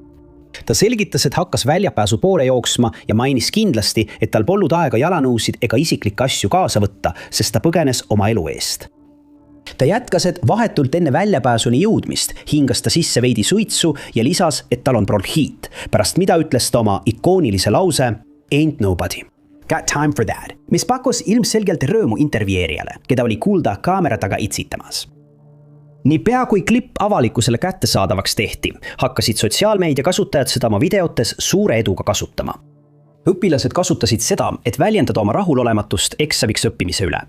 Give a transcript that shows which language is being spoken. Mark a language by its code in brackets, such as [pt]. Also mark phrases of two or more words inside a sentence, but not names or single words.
[et] Ta selgitas, et hakkas väljapääsu poole jooksma ja mainis kindlasti, et tal polnud aega jalanõusid ega isiklikke asju kaasa võtta, sest ta põgenes oma elu eest. Ta jätkas, et vahetult enne väljapääsuni jõudmist hingas ta sisse veidi suitsu ja lisas, et tal on bronhiit, pärast mida ütles ta oma ikoonilise lause [en] Ain't nobody got time for that, [et] mis pakkus ilmselgelt rõõmu intervjeerijale, keda oli kuulda kaamera taga itsitamas. Niipea kui klipp avalikkusele kättesaadavaks tehti, hakkasid sotsiaalmeedia kasutajad seda oma videotes suure eduga kasutama. Õpilased kasutasid seda, et väljendada oma rahulolematust eksamiks õppimise üle.